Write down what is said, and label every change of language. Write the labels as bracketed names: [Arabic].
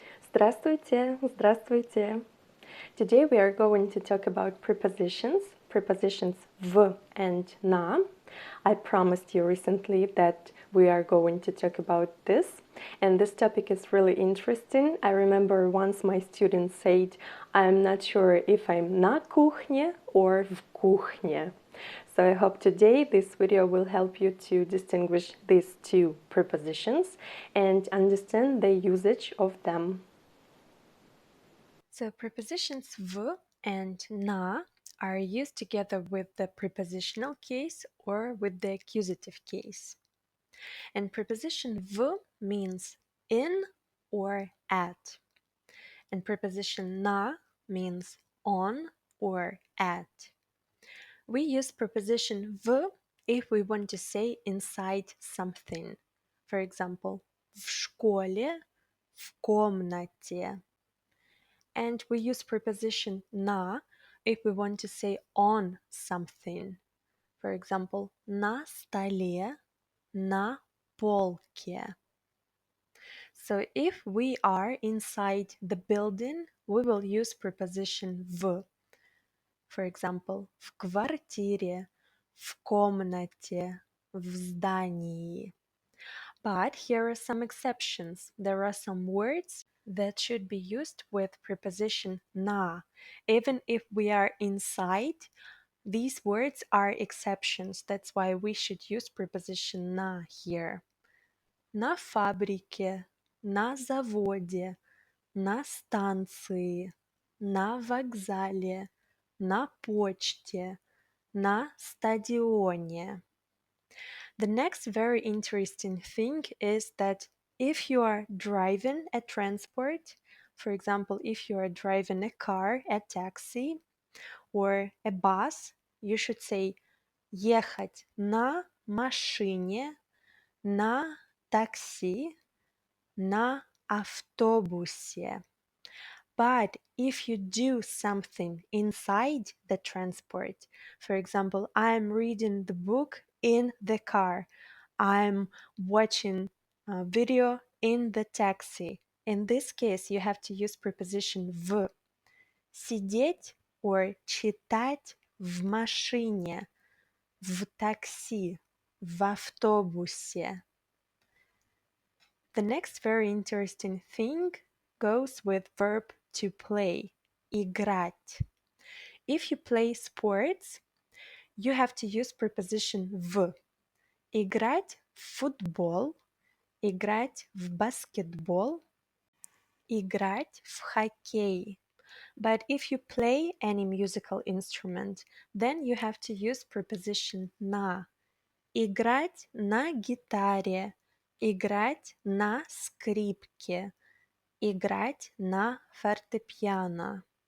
[Russian] Здравствуйте, здравствуйте. [English] Today we are going to talk about prepositions v and na. I promised you recently that we are going to talk about this, and this topic is really interesting. I remember once my student said, I'm not sure if I'm [Russian] на кухне [English] or [Russian] в кухне. [English] So I hope today this video will help you to distinguish these two prepositions and understand the usage of them. So prepositions v and na are used together with the prepositional case or with the accusative case. And preposition v means in or at. And preposition na means on or at. We use preposition v if we want to say inside something. For example, [Russian] в школе, в комнате. [English] And we use preposition na if we want to say on something. For example, [Russian] на столе, на полке. [English] So if we are inside the building, we will use preposition в. For example, [Russian] в квартире, в комнате, в здании. [English] But here are some exceptions. There are some words that should be used with preposition na. Even if we are inside, these words are exceptions. That's why we should use preposition на here. [Russian] На фабрике, на заводе, на станции, на вокзале, на почте, на стадионе. [English] The next very interesting thing is that if you are driving a transport, for example, if you are driving a car, a taxi, or a bus, you should say [Russian] ехать на машине, на такси, на автобусе. [English] But if you do something inside the transport, for example, I'm reading the book in the car, I'm watching a video in the taxi. In this case, you have to use preposition в. [Russian] Сидеть or читать в машине, в такси, в автобусе. [English] The next very interesting thing goes with verb to play, играть. If you play sports, you have to use preposition в. [Russian] Играть в футбол, играть в баскетбол, играть в хоккей. [English] But if you play any musical instrument, then you have to use preposition на. [Russian] Играть на гитаре, играть на скрипке, играть на фортепиано.